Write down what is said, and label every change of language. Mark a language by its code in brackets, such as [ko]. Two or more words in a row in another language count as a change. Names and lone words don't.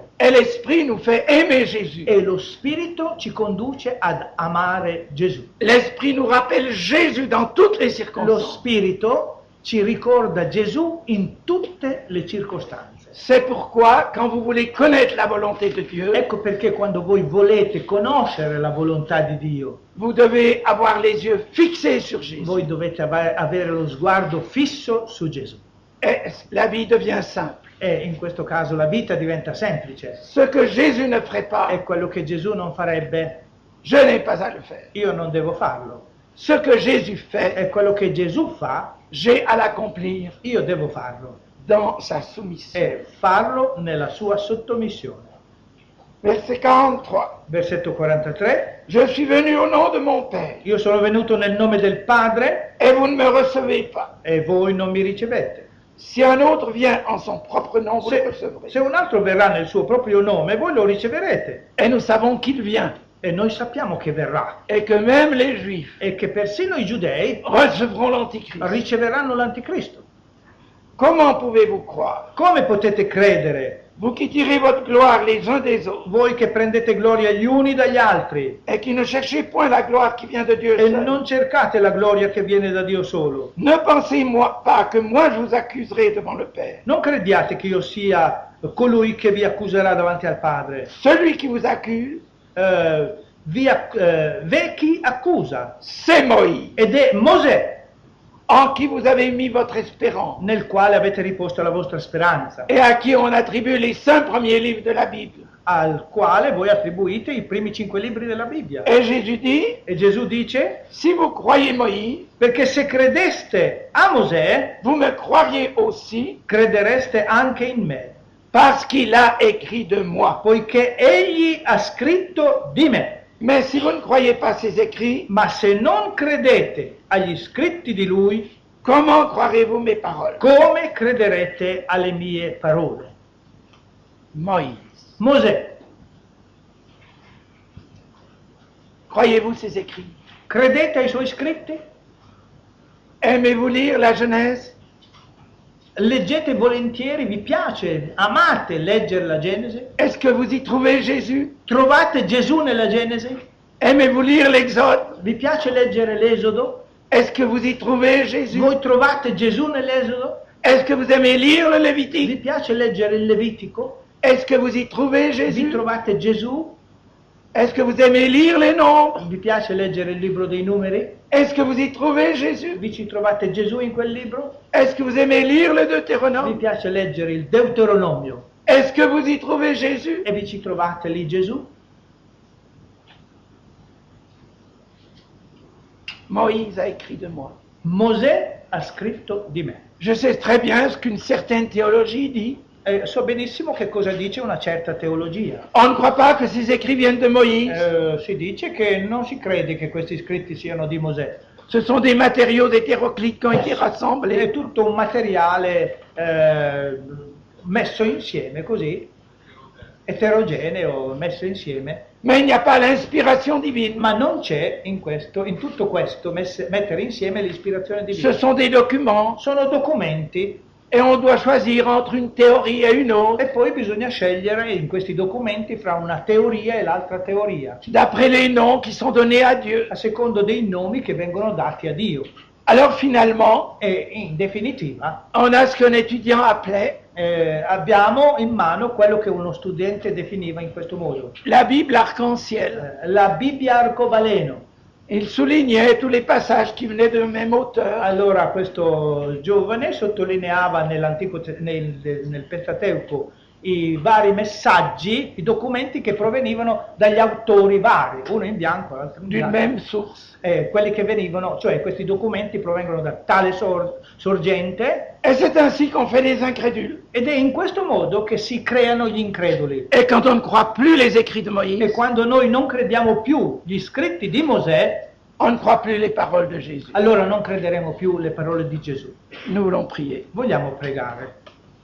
[fr] Et l'Esprit nous fait aimer Jésus. [it] E lo Spirito ci conduce ad amare Gesù. [fr] L'Esprit nous rappelle Jésus dans toutes les [it] Lo [fr] circonstances. [it] Spirito ci ricorda Gesù in tutte le circostanze. [fr] C'est pourquoi, quand vous voulez connaître la volonté de Dieu, [it] Ecco perché quando voi volete conoscere la volontà di Dio, [fr] vous devez avoir les yeux fixés sur Jésus. [it] voi dovete avere lo sguardo fisso su Gesù. [fr] Et la vie devient simple. [it] E in questo caso la vita diventa semplice. [fr] Ce que Jésus ne ferait pas, [it] È quello che Gesù non farebbe, [fr] je n'ai pas à le faire. [it] io non devo farlo. [fr] Ce que Jésus fait, [it] È quello che Gesù fa, [fr] j'ai à l'accomplir [it] io devo farlo. [fr] dans sa soumission. [it] E farlo nella sua sottomissione. [fr] Verset 43. [it] Versetto 43. [fr] Je suis venu au nom de mon Père, [it] Io sono venuto nel nome del Padre [fr] et vous ne me recevez pas. [it] e voi non mi ricevete. [fr] Si un autre vient en son propre nom, vous le recevrez. [it] Se un altro verrà nel suo proprio nome, voi lo riceverete. [fr] Et nous savons qu'il vient, [it] E noi sappiamo che verrà. [fr] et que même les Juifs [it] E che persino i giudei [fr] recevront l'Antichrist. [it] riceveranno l'anticristo. [fr] Comment pouvez-vous croire, [it] Come potete credere, [fr] vous qui tirez votre gloire les uns des autres, [it] voi che prendete gloria gli uni dagli altri [fr] et qui ne cherchez point la gloire qui vient de Dieu [it] e [fr] seul? [it] non cercate la gloria che viene da Dio solo? [fr] Ne pensez-moi pas que moi je vous accuserai devant le Père. [it] Non crediate che io sia colui che vi accuserà davanti al Padre. [fr] Celui qui vous accuse, [it] V'è chi accusa, [fr] c'est Moïse, [it] ed è Mosè, [fr] en qui vous avez mis votre espérance, [it] nel quale avete riposto la vostra speranza, [fr] et à qui on attribue les 5 premiers livres de la Bible. [it] al quale voi attribuite i primi 5 libri della Bibbia. [fr] Et Jésus dit, [it] E Gesù dice, [fr] si vous croyez Moïse, [it] perché se credeste a Mosè, [fr] vous me croiriez aussi, [it] credereste anche in me, [fr] parce qu'il a écrit de moi. [it] poiché egli ha scritto di me. [fr] Mais si vous ne croyez pas ces écrits, [it] Ma se non credete agli scritti di lui, [fr] comment croirez-vous mes paroles? [it] come crederete alle mie parole? [fr] Moïse. [it] Mosè, [fr] Croyez-vous ces écrits? [it] credete ai suoi scritti? [fr] Aimez-vous lire la Genèse? [it] Leggete volentieri, vi piace, amate leggere la Genesi? [fr] Est-ce que vous y trouvez Jésus? [it] Trovate Gesù nella Genesi? [fr] Aimez-vous lire l'Exode? [it] Vi piace leggere l'Esodo? [fr] Est-ce que vous y trouvez Jésus? [it] Voi trovate Gesù nell'Esodo? [fr] Est-ce que vous aimez lire le [it] Vi [fr] Lévitique? [it] piace leggere il Levitico? [fr] Est-ce que vous y trouvez [it] Vi [fr] Jésus? [it] trovate Gesù? [fr] Est-ce que vous aimez lire les nombres? [it] Vi piace leggere il libro dei numeri? [fr] Est-ce que vous y trouvez Jésus? [it] Vi ci trovate Gesù in quel libro? [fr] Est-ce que vous aimez lire le [it] Vi [fr] Deutéronome? [it] piace leggere il Deuteronomio? [fr] Est-ce que vous y trouvez Jésus? [it] E vi ci trovate lì Gesù? [fr] Moïse a écrit de moi. [it] Mosè ha scritto di me. [fr] Je sais très bien ce qu'une certaine théologie dit. [it] E so benissimo che cosa dice una certa teologia. [fr] On ne croit pas que ces écrits viennent de Moïse. [it] Si dice che non si crede che questi scritti siano di Mosè. [fr] Ce sont des matériaux hétéroclites qui ont été [it] È [fr] rassemblés. [it] tutto un materiale messo insieme così, eterogeneo, messo insieme, [fr] Mais il n'y a pas l'inspiration divine. [it] ma non c'è in tutto questo mettere insieme l'ispirazione [fr] Ce [it] divina. [fr] sont des documents [it] Sono documenti [fr] et on doit choisir entre une théorie et une autre, [it] e poi bisogna scegliere in questi documenti fra una teoria e l'altra teoria, [fr] d'après les noms qui sont donnés à Dieu. [it] a secondo dei nomi che vengono dati a Dio. [fr] Alors finalement, [it] E in definitiva [fr] on a ce qu'un étudiant appelait [it] abbiamo in mano quello che uno studente definiva in questo modo, [fr] la Bible arc-en-ciel. [it] la Bibbia arcobaleno. [fr] Il soulignait tous les passages qui venaient du même auteur. [it] Allora questo giovane sottolineava nel Pentateuco i vari messaggi, i documenti che provenivano dagli autori vari, uno in bianco, l'altro in [fr] D'une [it] bianco. [fr] même source. [it] Quelli che venivano, cioè questi documenti provengono da tale sorgente, [fr] Et c'est ainsi qu'on fait les incrédules. [it] ed è in questo modo che si creano gli increduli. [fr] Et quand on ne croit plus les écrits de [it] E Moïse, quando noi non crediamo più gli scritti di Mosè, [fr] on ne croit plus les paroles de Jésus. [it] allora non crederemo più le parole di Gesù. [fr] Nous voulons prier. [it] Vogliamo pregare.